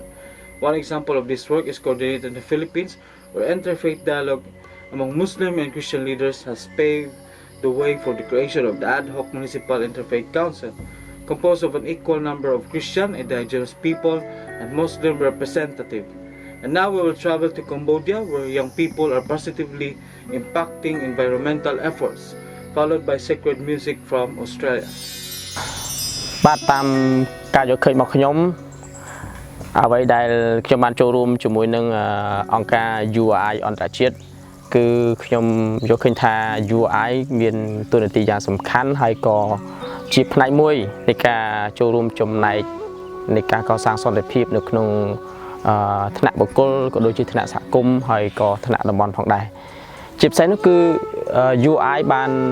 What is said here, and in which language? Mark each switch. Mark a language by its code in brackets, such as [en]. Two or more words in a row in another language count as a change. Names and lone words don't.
[en] One example of this work is coordinated in the Philippines, where interfaith dialogue among Muslim and Christian leaders has paved the way for the creation of the ad hoc Municipal Interfaith Council, composed of an equal number of Christian, indigenous people, and Muslim representatives. And now we will travel to Cambodia, where young people are positively impacting environmental efforts, followed by sacred music from Australia. [km] បាទតាមការយកឃើញរបស់ខ្ញុំអ្វីដែលខ្ញុំបានចូលរួមជាមួយនឹងអង្គការ URI អន្តរជាតិគឺខ្ញុំយកឃើញថា URI មានតួនាទីយ៉ាងសំខាន់ហើយក៏ជាផ្នែកមួយនៃការចូលរួមចំណែកនៃការកសាងសន្តិភាពនៅក្នុងថ្នាក់បុគ្គលក៏ដូចជាថ្នាក់សហគមន៍ហើយក៏ថ្នាក់តំបន់ផងដែរជាពិសេសនោះគឺ URI បាន